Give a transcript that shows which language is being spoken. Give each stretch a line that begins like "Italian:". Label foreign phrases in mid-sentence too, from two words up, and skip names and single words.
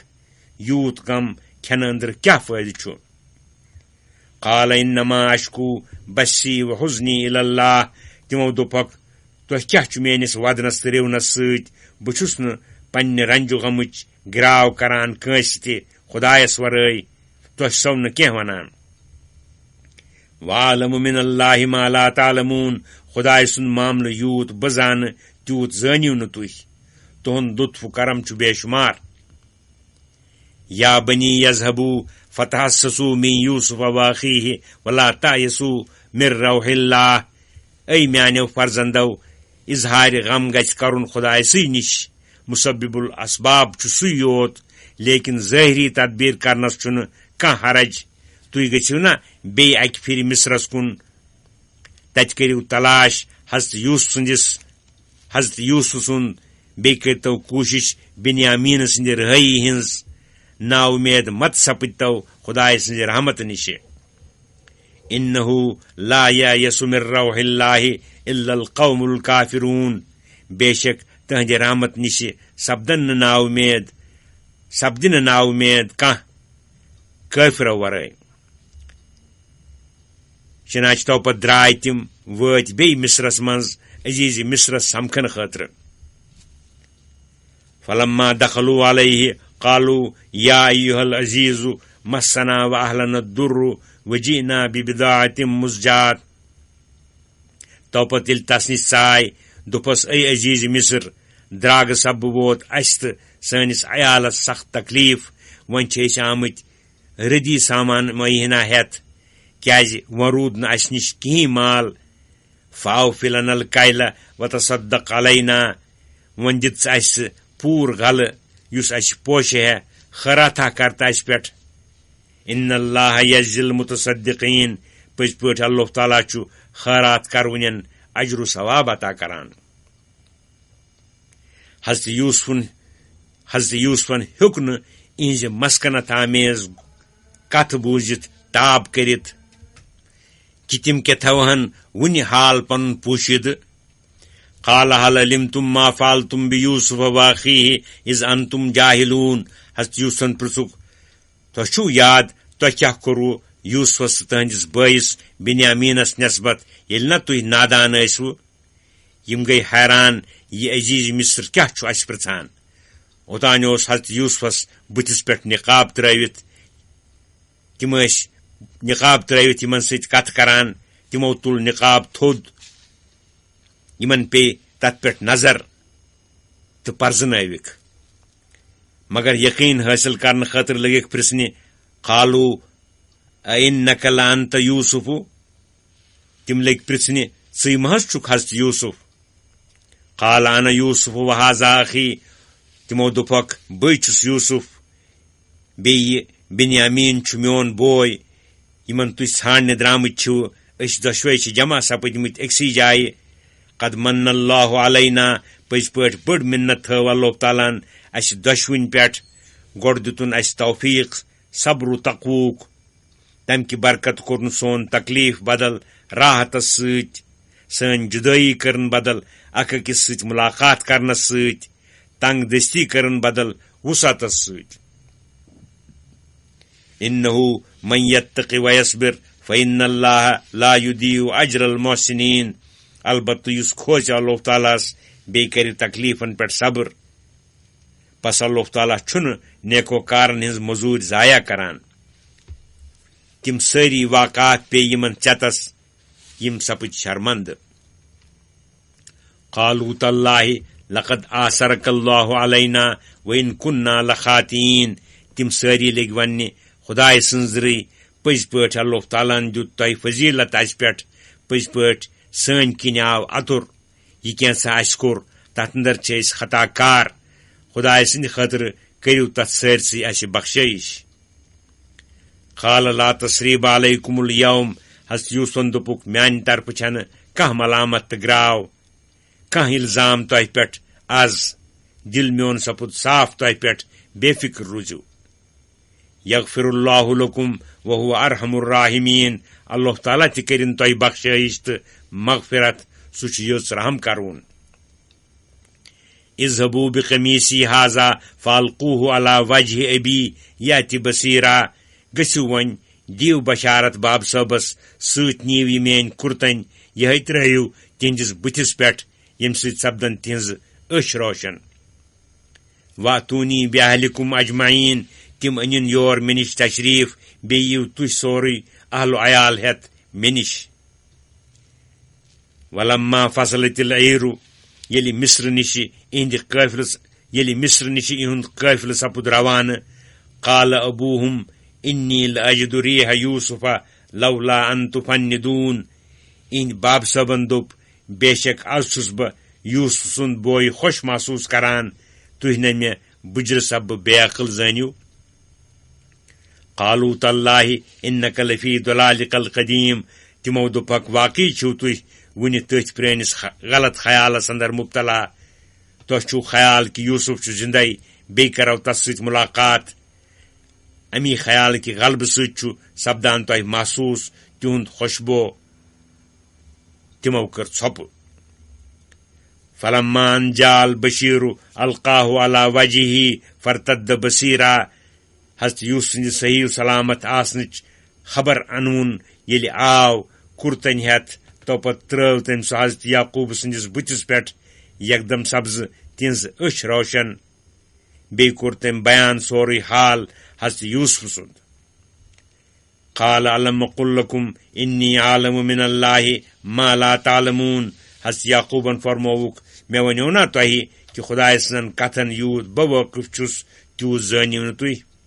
Kashmiri: یوٗت غم کھٮ۪نہٕ أنٛدرٕ کیٛاہ فٲیدٕ چھُ؟
Arabic: قال انما اشكو بثي وحزني الى الله.
Kashmiri: تِمو دوٚپکھ تُہۍ کیٛاہ چھُ میٲنِس ودنس تہٕ رِونس سۭتۍ؟ بہٕ چھُس نہٕ پننہِ رنجو غمٕچ گراو کران کٲنٛسہِ تہِ خدایس ورٲے. تۄہہِ سو نہٕ کینٛہہ ونان.
Arabic: وعلم من الله ما لا تعلمون.
Kashmiri: خداے سُنٛد معاملہٕ یوٗت بہٕ زانہٕ تیوٗت زٲنِو نہٕ تُہۍ. تُہُنٛد لطف کرم چھُ بے شُمار.
Arabic: یا بنی یذهبوا فتحسسوا من یوسف واخیه ولا تایسوا من روح الله.
Kashmiri: اے میانیو فرزندو اظہار غم گژھِ کرُن خدایسٕے نِش. مسبب الاسباب چھُ سُے یوت لیکن ظٲہری تدبیر کرنس چھُنہٕ کانٛہہ حرج. تُہۍ گٔژھِو نا بیٚیہِ اکہِ پھِرِ مصرس کُن. تتہِ کٔرِو تلاش حضرت یوٗسف سُنٛد. بیٚیہِ کٔرۍتو کوٗشش بنیامین سٕنٛدِ رہٲیی ہٕنٛز. نا اُمید مت سپدتو خداے سٕنٛزِ رحمتہٕ نِشہِ.
Arabic: انه لا یأس من روح الله الا القوم الكافرون.
Kashmiri: بے شک تہنٛدِ رحمت نِشہِ سپدِ نہٕ نا اُمید کانٛہہ کٲفرو ورٲے. چنانچہ توپت درٛاے تِم وٲتۍ بیٚیہِ مصرس منٛز عزیٖزِ مصرس سمکھنہٕ خٲطرٕ.
Arabic: فلما دخلوا عليه قالوا يا أيها العزيز مسنا وأهلنا الضر وجئنا ببضاعة مزجاة.
Kashmiri: توپت ییٚلہِ تس نِش ژاے دوٚپس اے عزیٖز مصر درٛاگہٕ سببہٕ ووت اسہِ تہٕ سٲنِس عیالس سخت تکلیٖف. وۄنۍ چھِ أسۍ آمٕتۍ رٔدی سامان مہینہ ہٮ۪تھ کیازِ وۄنۍ روٗد نہٕ اسہِ نِش کِہیٖنۍ مال.
Arabic: فاوفِ لنا الکیل وتصدق علینا.
Kashmiri: وۄنۍ دِژ اسہِ پوٗرٕ غلہٕ یُس اسہِ پوشہِ ہے خٲراتھا کر تہٕ اسہِ پٮ۪ٹھ.
Arabic: ان اللہ یجزی المتصدقین.
Kashmiri: پٔزۍ پٲٹھۍ اللہ تعالیٰ چھُ خٲرات کرونٮ۪ن اجر و ثواب عطا کران. حضرت یوٗسفن ہیوٚک نہٕ اِہنٛزِ مسکنت آمیز کتھ بوٗزِتھ تاب کٔرِتھ کہِ تِم کیٛاہ تھاوہن وُنہِ حال پنُن پوٗشیدٕ.
Arabic: قال هل علمتم ما فعلتم بيوسف واخيه اذ انتم جاهلون.
Kashmiri: حضرت یوٗسفن پرژھُکھ تۄہہِ چھُو یاد تۄہہِ کیٛاہ کوٚروٕ یوٗسفس تہٕ تٕہنٛدِس بٲیِس بنیامینس نسبت ییٚلہِ نہ تُہۍ نادان ٲسوٕ. یِم گٔیہِ حیران یہِ عزیٖز مصر کیٛاہ چھُ اسہِ پرژھان. اوٚتانۍ اوس حضرت یوٗسفس بٕتھِس پٮ۪ٹھ نقاب ترٲوِتھ. تِم ٲسۍ نقاب ترٲوِتھ یِمن سۭتۍ کتھ کران. تِمو تُل نقاب تھوٚد. یِمن پیٚیہِ تتھ پٮ۪ٹھ نظر تہٕ پرزنٲوِکھ. مگر یقیٖن حٲصِل کرنہٕ خٲطرٕ لٔگِکھ پرژھنہِ
Arabic: قالوا أئنک لأنت یوٗسف.
Kashmiri: تِم لٔگۍ پرژھنہِ ژٕے مہ حظ چھُکھ حضرت یوٗسف.
Arabic: قال انا یوٗسف وہذا اخی.
Kashmiri: تِمو دوٚپکھ بٕے چھُس یوٗسف بیٚیہِ بنیامین چھُ میون بوے یمن تُہۍ ژھانڈنہِ درٛامٕتۍ چھِو أسۍ دۄشوے چھِ جمع سپٕدمٕتۍ أکسٕے جایہِ
Arabic: قد من اللہ علینا
Kashmiri: پٔزۍ پٲٹھۍ بٔڑ مِنت تھٲو اللہ تعالیٰ ہن اَسہِ دۄشوٕنۍ پٮ۪ٹھ گۄڈٕ دِتُن اَسہِ توفیٖق صبر و تقوٗک تَمہِ کہِ برکت کوٚرُن سون تکلیٖف بدل راحتس سۭتۍ سٲنۍ جُدٲیی کٔرٕن بدل اکھ أکِس سۭتۍ مُلاقات کرنس سۭتۍ تنگ دستی کٔرٕن بدل وُسعتس سۭتۍ
Arabic: اِنہُ من یتقِ ویصبر فإن اللہ لا یُضیع اجر المحسنین
Kashmiri: البتہ یُس کھوژِ اللہ تعالیٰ ہس بیٚیہِ کرِ تکلیٖفن پٮ۪ٹھ صبر پس اللہ تعالیٰ چھُنہٕ نیکوکارن ہٕنٛز موٚزوٗرۍ ضایع کران تِم سٲری واقعات پیٚیہِ یِمن ژٮ۪تس یِم سپٕدۍ شرمندٕ
Arabic: قالوا تاللہ لقد آثرک اللہ علینا وإن كنا لخاطئین
Kashmiri: تِم سٲری لٔگۍ وننہِ خداے سٕنٛزرٕے پٔزۍ پٲٹھۍ اللہ تعالیٰ ہن دیُت تۄہہِ فضیلت اَسہِ پٮ۪ٹھ پٔزۍ پٲٹھۍ سٲنۍ کِنۍ آو اَتُر یہِ کینٛژھا اَسہِ کوٚر تتھ اندر چھِ أسۍ خطا کار خداے سٕنٛدِ خٲطرٕ کٔرِو تتھ سٲرسٕے اَسہِ بخشٲیِش
Arabic: قال لا تثریٖب علیکم اليوم
Kashmiri: حضرت یوٗسفن دوٚپُکھ میانہِ طرفہٕ چھنہٕ کانٛہہ ملامت تہٕ گراو کانٛہہ الزام تۄہہِ پٮ۪ٹھ آز دل میون سپُد صاف تۄہہِ پٮ۪ٹھ بے فکر روٗزِو
Arabic: یغفر اللہ لکم وہو ارحم الراحمین
Kashmiri: اللہ تعالیٰ تہِ کٔرِن تۄہہِ بخشٲیِش تہٕ مغفرت سُہ چھُ یٔژ رحم کرون
Arabic: اذهبوا بقمیٖصی ہاذا فالقوه علی وجہ ابی یأتِ بصیرا
Kashmiri: گٔژھِو وۄنۍ دِیِو بشارت باب صٲبس سۭتۍ نِیِو یہِ میٲنۍ کُرتن یِہے ترٲیِو تِہنٛدِس بٕتھِس پٮ۪ٹھ ییٚمہِ سۭتۍ سپدن تِہنٛزٕ أچھ روشن
Arabic: واتونی بیاہلکم اجمعین
Kashmiri: تِم أنِن یور مےٚ نِش تشریٖف بیٚیہِ یِیِو تُہۍ سورُے اہل و عیال ہٮ۪تھ مےٚ نِش
Arabic: ولما فصلت العیٖرُ
Kashmiri: ییٚلہِ مصرٕ نِشہِ یِہُنٛد قٲفلہٕ سپُد روانہٕ
Arabic: قال ابوٗہُم انی لأجد ریح یوٗسف لولا ان تفندون
Kashmiri: اِہنٛدِ باب صٲبن دوٚپ بے شک آز چھُس بہٕ یوٗسف سُنٛد بوے خۄش محسوٗس کران تُہۍ نہٕ مےٚ بُجرٕ سببہٕ بے عقل زٲنِو
Arabic: قالوا تاللہ انک لفی ضلالک القدیم
Kashmiri: تِمو دوٚپکھ واقعی چھِو تُہۍ وُنہِ تٔتھۍ پرٛٲنِس غلط خیالس اندر مبتلا تۄہہِ چھُو خیال کہِ یوٗسف چھُ زندے بیٚیہِ کرو تس سۭتۍ مُلاقات امی خیال کہِ غلبہٕ سۭتۍ چھُ سپدان تۄہہِ محسوٗس تِہُنٛد خوشبو تِمو کٔر ژھۄپہٕ
Arabic: فلما ان جاء البشیٖر القاه علی وجہہ فرتد بصیرا
Kashmiri: حضرت یوٗسف سٕنٛدِ صحیح سلامت آسنٕچ خبر انوُن ییٚلہِ آو کُرتن ہٮ۪تھ توپت ترٲو تٔمۍ سُہ حضرت یعقوٗب سٕنٛدِس بٕتھِس پٮ۪ٹھ یکدم سبزٕ تِہنٛز أچھ روشن بیٚیہِ کوٚر تٔمۍ بیان سورُے حال حضرت یوٗسف سُنٛد
Arabic: قال الم اقل لکم انی عالم من اللہ ما لا تعلمون
Kashmiri: حضرت یعقوٗبن فرمووُکھ مےٚ ؤنیو نا تۄہہِ کہِ خداے سٕنٛدٮ۪ن کتھن یوٗت بہٕ وٲقف چھُس تیوٗت زٲنِو نہٕ تُہۍ